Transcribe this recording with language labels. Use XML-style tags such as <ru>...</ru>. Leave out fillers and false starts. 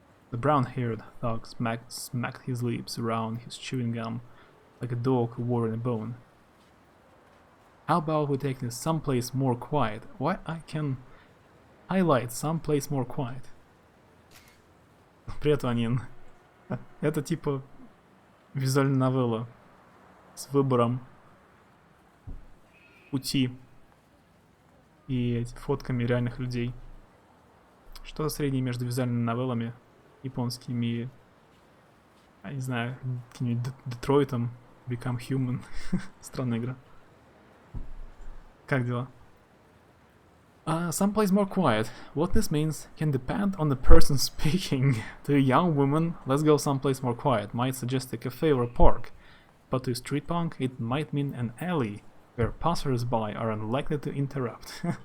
<en>The brown-haired thug smacked his lips around his chewing gum like a dog who wore in a bone. How about we take this someplace more quiet? Why, I can highlight someplace more quiet.</en> <ru>Привет, Ванин. Это типа визуальная новелла с выбором пути и фотками реальных людей. Что-то среднее между визуальными новеллами японскими и, я не знаю, каким-нибудь Детройтом, Become Human. Странная игра. Как дела?</ru> <en>Someplace more quiet. What this means can depend on the person speaking. To a young woman, let's go someplace more quiet might suggest a cafe or a park, but to a street punk, it might mean an alley where passers-by are unlikely to interrupt.</en>